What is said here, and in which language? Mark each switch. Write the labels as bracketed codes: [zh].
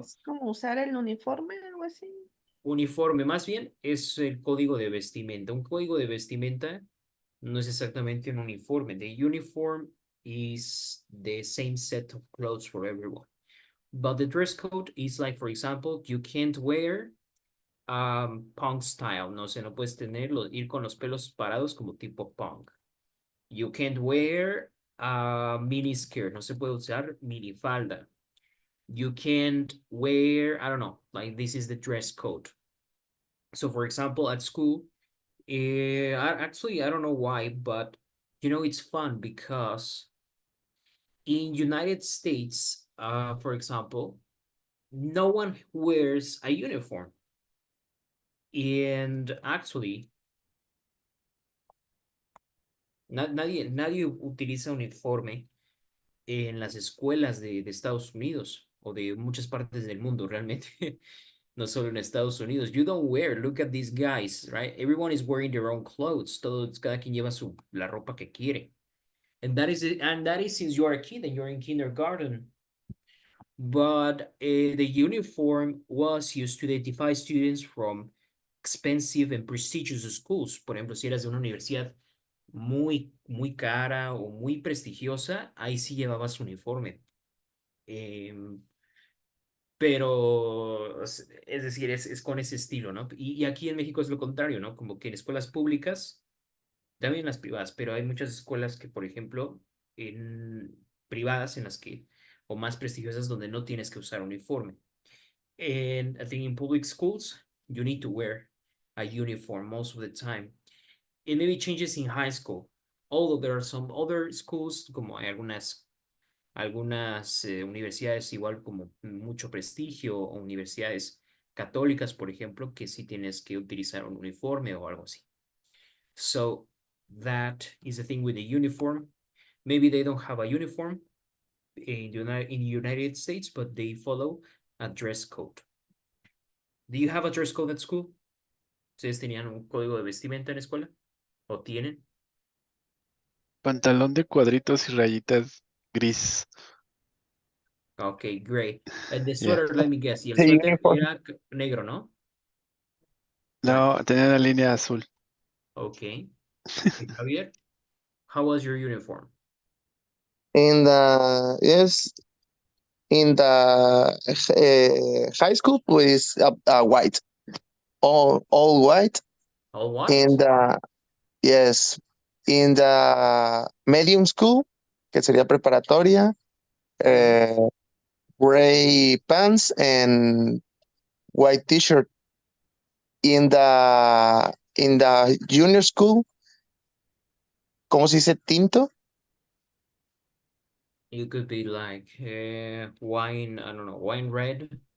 [es] Es como usar el uniforme, algo así. Uniforme, más bien, es el código de vestimenta. Un código de vestimenta no es exactamente un uniforme. [en] The uniform is the same set of clothes for everyone. But the dress code is like, for example, you can't wear punk style. [es] No sé, no puedes ir con los pelos parados como tipo punk. [en] You can't wear mini skirt. [es] No se puede usar minifalda. [en] You can't wear, I don't know, like this is the dress code. So for example, at school, actually, I don't know why, but it's fun because in United States, for example, no one wears a uniform. And actually, [es] nadie utiliza uniforme en las escuelas de Estados Unidos o de muchas partes del mundo, realmente. No solo en Estados Unidos. [en] You don't wear, look at these guys, right? Everyone is wearing their own clothes. [es] Cada quien lleva la ropa que quiere. [en] And that is since you are a kid and you're in kindergarten. But the uniform was used to identify students from expensive and prestigious schools. [es] Por ejemplo, si eras de una universidad muy cara o muy prestigiosa, ahí sí llevabas uniforme. Pero, es decir, es con ese estilo, ¿no? Y aquí en México es lo contrario, ¿no? Como que en escuelas públicas, también las privadas, pero hay muchas escuelas que, por ejemplo, en privadas en las que, o más prestigiosas, donde no tienes que usar uniforme. [en] And I think in public schools, you need to wear a uniform most of the time. It maybe changes in high school, although there are some other schools, [es] como hay algunas universidades igual como mucho prestigio o universidades católicas, por ejemplo, que sí tienes que utilizar un uniforme o algo así. [en] So that is the thing with the uniform. Maybe they don't have a uniform in the United States, but they follow a dress code. Do you have a dress code at school? [es] ¿Ustedes tenían un código de vestimenta en la escuela? ¿O tienen? Pantalón de cuadritos y rayitas gris. [en] Okay, great. And the Yeah. sweater, let me guess. [es] Y el [en] The [es] suéter [en] uniform. [es] era negro, ¿no? No, tenía una línea azul. [en] Okay. Javier, how was your uniform? In the yes, in the high school was white, all white. All white? In the yes, in the medium school, [es] que sería preparatoria, [en] gray pants and white t-shirt. In the junior school, [es] ¿cómo se dice tinto? [en] You could be like wine, I don't know, wine red.